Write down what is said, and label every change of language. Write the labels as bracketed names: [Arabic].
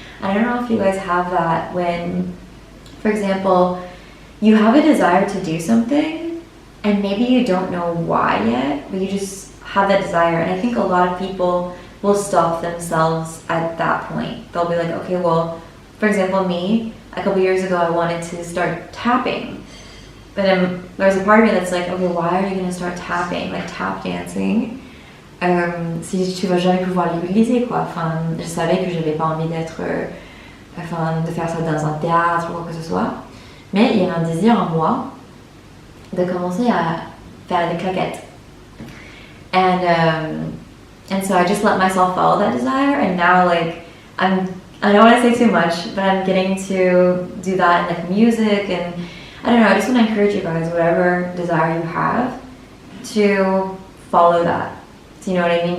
[English] I don't know if you guys have that when, for example, you have a desire to do something and maybe you don't know why yet, but you just have that desire. And I think a lot of people will stop themselves at that point. They'll be like, okay, well, for example, me, a couple years ago, I wanted to start tapping. But then there's a part of me that's like, okay, why are you going to start tapping, like tap dancing? [French] Si tu vas jamais pouvoir l'utiliser, quoi. Enfin, je savais que j'avais pas envie d'être, de faire ça dans un théâtre ou quoi que ce soit. Mais il y a un désir en moi de commencer à faire des claquettes. [English] And so I just let myself follow that desire, and now like I don't want to say too much, but I'm getting to do that in like music, and I don't know, I just want to encourage you guys, whatever desire you have, to follow that. Do you know what I mean?